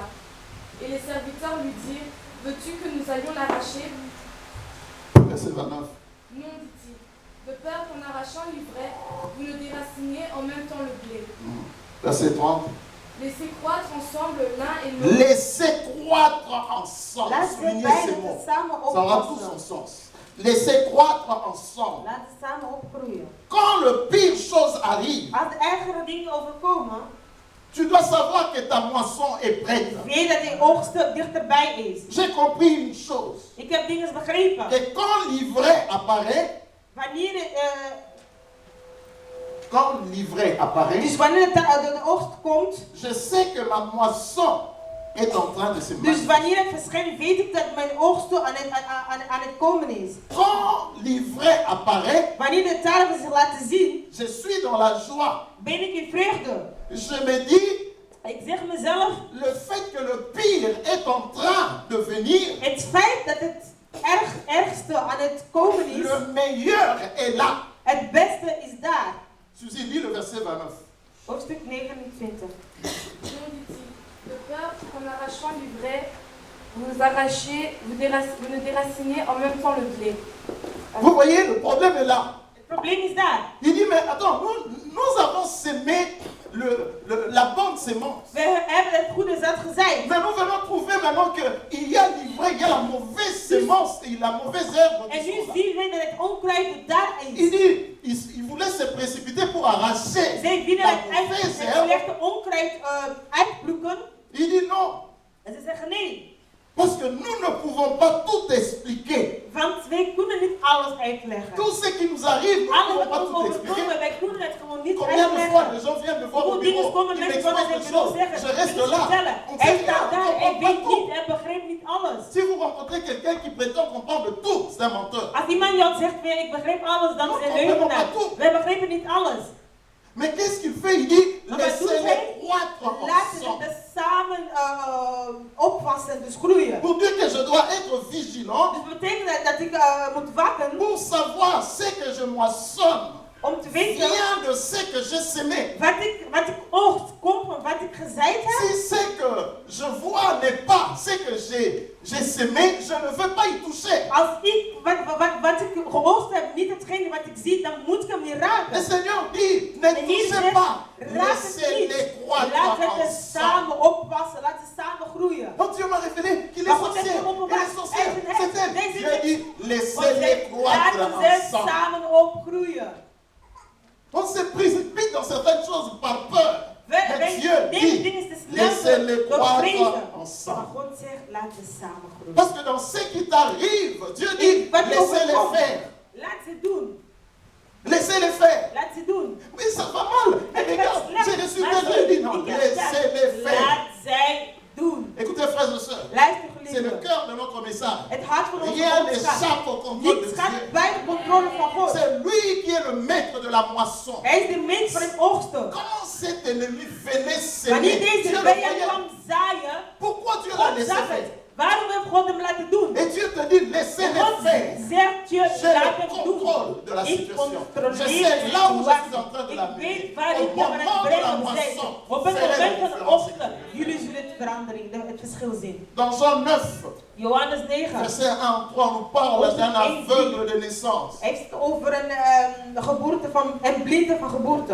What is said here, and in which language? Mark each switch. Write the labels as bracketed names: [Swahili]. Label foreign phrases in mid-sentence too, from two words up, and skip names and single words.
[French] Et les serviteurs lui dirent, veux-tu que nous allions l'arracher? Verset 29. Non, dit-il, de peur qu'en arrachant l'ivraie, vous ne déraciniez en même temps le blé. Verset 30. Laissez croître ensemble l'un et l'autre. Laissez croître ensemble. [Dutch] Laat ze [French] Soulignez ces [Dutch] beiden [French] mots. [Dutch] samen [French] Ça aura tout son [Dutch] oplossen. [French] sens. Laissez croître ensemble. [Dutch] Laat ze samen opgroeien. [French] Quand le pire chose arrive, [Dutch] Als de ergere dingen overkomen, [French] tu dois savoir que ta moisson est prête. [Dutch] weet dat de oogst dichterbij is. [French] J'ai compris une chose. [Dutch] Ik heb dingen begrepen. [French] Que quand l'ivraie apparaît, [Dutch] Wanneer [French] apparaît, [Dutch] dus wanneer de oogst komt, [French] je sais que ma moisson est en train de se [Dutch] dus [French] manifester. [Dutch] wanneer het verschijnt, weet ik dat mijn oogst aan het komen is. [French] Quand l'ivraie apparaît, [Dutch] Wanneer de tarwe zich laten zien, [French] je suis dans la joie. [Dutch] ben ik in vreugde. [French] Je me dis, [Dutch] Ik zeg mezelf, [French] le fait que le pire est en train de venir, [Dutch] het feit dat het ergste aan het komen is, [French] le meilleur est là. [Dutch] het beste is daar. [French] Suzy, lis le verset 29. [Dutch] Hoofdstuk 29. [French] Non, dit-il, de peur qu'en arrachant l'ivraie, vous ne déraciniez en même temps le blé. Vous voyez, le problème est là. [Dutch] Het probleem is daar. [French] Il dit, mais attends, nous avons sémé la bonne sémence. [Dutch] We hebben het goede zat gezaaid. [French] Mais nous venons trouver maintenant qu'il y a l'ivraie, il y a la mauvaise sémence et la mauvaise œuvre. [Dutch] En nu zien we dat het onkruid daar [French] Il [Dutch] is. [French] dit, il voulait se précipiter pour arracher [Dutch] Zij willen [French] la [Dutch] het [French] mauvaise [Dutch] het [French] œuvre. [Dutch] slechte onkruid uitplukken. [French] Il dit non, [Dutch] En ze zeggen nee. [French] parce que nous ne pouvons pas tout expliquer. [Dutch] Want wij kunnen niet alles uitleggen. [French] Tout ce qui nous arrive, nous ne [Dutch] Alles [French] pouvons pas [Dutch] wat [French] tout [Dutch] ons [French] expliquer. [Dutch] overkomen, wij kunnen het gewoon niet [French] Combien de fois [Dutch] uitleggen. [French] les gens viennent me voir au [Dutch] Hoeveel dingen [French] bureau, [Dutch] komen [French] ils [Dutch] mensen van [French] m'exposent [Dutch] het [French] des [Dutch] bureau [French] choses, [Dutch] zeggen. [French] je reste [Dutch] Ik [French] là. [Dutch] vertellen. [French] On [Dutch] Hij [French] sait [Dutch] staat daar, [French] rien, [Dutch] hij [French] on [Dutch] weet [French] comprend [Dutch] niet, [French] pas [Dutch] hij begrijpt niet alles. [French] tout. Si vous rencontrez quelqu'un qui prétend comprendre tout, c'est un menteur. [Dutch] Als iemand jou zegt, ik begrijp alles, dan is hij [French] Non, [Dutch] leugenaar. [French] on comprend pas [Dutch] Wij begrijpen niet alles. [French] Mais qu'est-ce qu'il fait? Il dit, [Dutch] Maar wat doet [French] laissez-les [Dutch] hij? [French] croître [Dutch] Laten we [French] ensemble. [Dutch] het samen opvassen, dus groeien. [French] Pour dire que je dois être vigilant [Dutch] Dus dat betekent dat ik moet wachten [French] pour savoir ce que je moissonne [Dutch] om te weten [French] vient de ce que j'ai semé. [Dutch] wat ik oogst komt van wat ik gezaaid heb. [French] Si ce que je vois n'est pas ce que j'ai semé, je ne veux pas y toucher. [Dutch] Als ik wat ik geoogst heb, niet hetgene wat ik zie, dan moet ik hem niet [French] Le [Dutch] raken. [French] Seigneur dit, ne [Dutch] En hier [French] touchez [Dutch] zegt, [French] pas, [Dutch] raak het [French] laissez-les [Dutch] niet. [French] croître [Dutch] Laat het [French] ensemble. [Dutch] samen opwassen, laat het samen groeien. [French] Donc Dieu m'a révélé qu'il est [Dutch] Maar God [French] sorcier. [Dutch] heeft me [French] Il [Dutch] openbaard. [French] est sorcier. [Dutch] Hij is een heks. [French] C'est elle. [Dutch] Deze [French] Dieu [Dutch] heks. [French] dit, [Dutch] God [French] laissez-les [Dutch] zegt, [French] croître [Dutch] laten ze [French] ensemble. [Dutch] samen opgroeien. [French] On se précipite dans certaines choses par peur. Mais Dieu [Dutch] Deze [French] dit, [Dutch] dingen is te snel [French] laissez-les [Dutch] door [French] croître [Dutch] vrezen. Maar [French] ensemble. [Dutch] God zegt, laat ze samen groeien. [French] Parce que dans ce qui t'arrive, Dieu dit, [Dutch] Wat je [French] laissez-les [Dutch] overkomt, [French] faire. [Dutch] laat ze doen. [French] Laissez-les faire. [Dutch] Laat ze doen. [French] Mais ça va mal. Et regarde, j'ai reçu des dit non, laissez-les faire. [Dutch] Laat zij doen. [French] Écoutez, frères et sœurs, [Dutch] Luister [French] c'est le [Dutch] geliefden. [French] cœur de notre message. [Dutch] Het hart van onze [French] Rien [Dutch] boodschap. [French] n'échappe au contrôle de [Dutch] Niets gaat [French] Dieu. [Dutch] bij de controle van God. [French] C'est lui qui est le maître de la moisson. [Dutch] Hij is de mens van het oogsten. [French] Quand cet ennemi venait [Dutch] Wanneer [French] s'aimer, [Dutch] deze [French] Dieu le [Dutch] vijand [French] voyait. [Dutch] kwam zaaien, [French] Pourquoi Dieu l'a [Dutch] God [French] laissé [Dutch] zag [French] faire? [Dutch] het. Waarom heeft God hem laten doen? [French] Et Dieu te dit, laissez-les [Dutch] God [French] faire. [Dutch] zegt je, [French] J'ai [Dutch] laat [French] le [Dutch] hem doen. [French] contrôle de la [Dutch] Ik [French] situation. [Dutch] controleer [French] Je sais [Dutch] de [French] là où je suis en train de [Dutch] situatie. [French] la [Dutch] Ik weet [French] mener. [Dutch] waar [French] Au [Dutch] ik aan het [French] moment de la [Dutch] brengen ben. [French] moisson, [Dutch] Op het [French] verrez [Dutch] moment [French] la [Dutch] van de [French] différence. [Dutch] oogsten, jullie zullen het verandering, het verschil zien. [French] Dans Jean 9, [Dutch] Johannes 9. [French] verset 1 à 3, nous parle d'un aveugle de naissance. [Dutch] Hij heeft het over een geboorte van een blinde van geboorte.